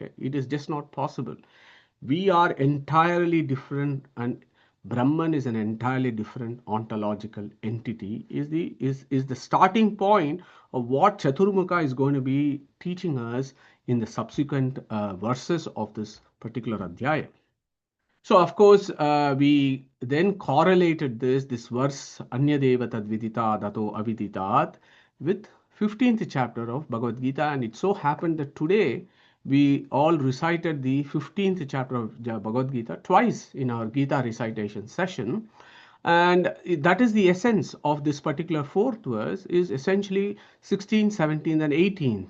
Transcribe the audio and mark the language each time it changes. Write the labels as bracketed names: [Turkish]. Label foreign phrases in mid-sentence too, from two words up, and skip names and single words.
[English] Okay, it is just not possible. We are entirely different, and Brahman is an entirely different ontological entity. Is the starting point of what Chaturmukha is going to be teaching us in the subsequent verses of this particular adhyaya. So, of course, we then correlated this verse, [Sanskrit] Anyadeva tadvidita dato aviditat, [English] with 15th chapter of Bhagavad Gita. And it so happened that today we all recited the 15th chapter of Bhagavad Gita twice in our Gita recitation session. And that is the essence of this particular fourth verse, is essentially 16th, 17th, and 18th.